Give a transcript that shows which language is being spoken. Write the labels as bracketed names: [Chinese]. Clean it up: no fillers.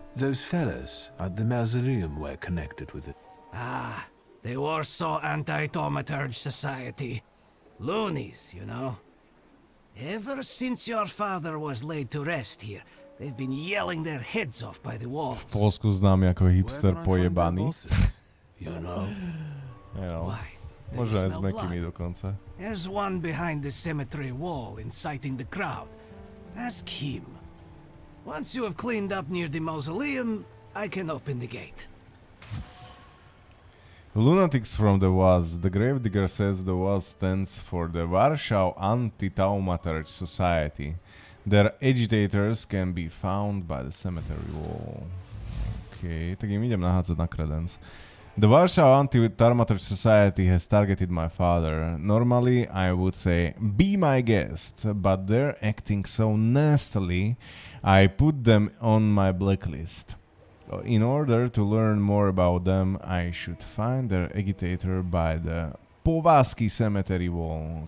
[English] Those fellas at the mausoleum were connected with it. Ah, the Warsaw Anti-Thaumaturge Society. Loonies, you know. Ever since your father was laid to rest here, they've been yelling their heads off by the walls. [Slovak] V Polsku známy ako hipster pojebaný. [English] You know? Why? [Slovak] Možno aj s Mekými dokonca. [English] There's one behind the cemetery wall inciting the crowd. Ask him. Once you have cleaned up near the mausoleum, I can open the gate. Lunatics from the WAZ. The Gravedigger says the WAZ stands for the Warsaw Anti-Thaumaturge Society. Their agitators can be found by the cemetery wall. [Slovak] OK, tak im idem nahádzať na credence. [English] The Warsaw Anti-Thaumaturge Society has targeted my father. Normally, I would say, be my guest, but they're acting so nastily, I put them on my blacklist. In order to learn more about them, I should find their agitator by the Powazki cemetery wall.